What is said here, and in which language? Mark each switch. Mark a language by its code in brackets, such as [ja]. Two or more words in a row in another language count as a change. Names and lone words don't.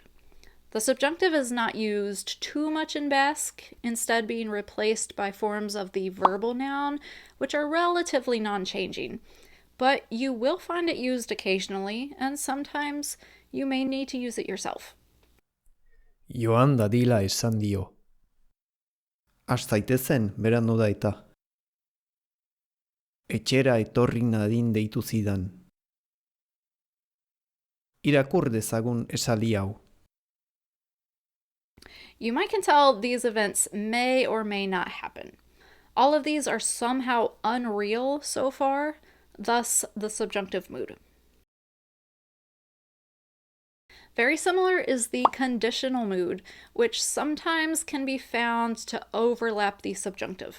[en] The subjunctive is not used too much in Basque, instead being replaced by forms of the verbal noun, which are relatively non-changing. But you will find it used occasionally, and sometimes you may need to use it yourself. [eu] Joan dadila esan dio. Has zaitezen berandu da eta. Etxera etorri nadin deitu zidan. Irakur dezagun esaldi hau. [en] You might can tell these events may or may not happen. All of these are somehow unreal so far, thus the subjunctive mood. Very similar is the conditional mood, which sometimes can be found to overlap the subjunctive.